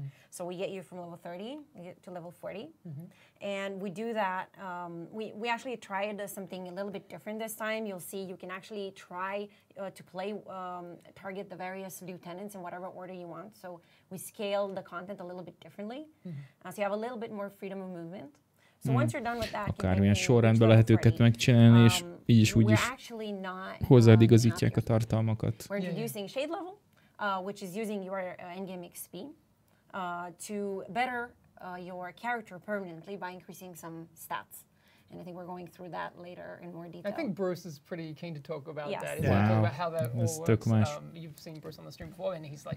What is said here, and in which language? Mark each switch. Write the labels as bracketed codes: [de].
[en] So we get you from level 30 to level 40. And we do that, we actually tried something a little bit different this time. You'll see you can actually try to target the various lieutenants in whatever order you want. So we scale the content a little bit differently. So you have a little bit more freedom of movement. So once you're done with that, [hu] akármilyen sorrendben lehet őket megcsinálni, és így is úgy is hozzáigazítják a tartalmakat. [en] We're introducing shade level, which is using your endgame XP to better your character permanently by increasing some stats. And I think we're going through that later in more detail. I think Bruce is pretty keen to talk about that. Wow. Talk about how that all works. You've seen Bruce on the stream before, and he's like...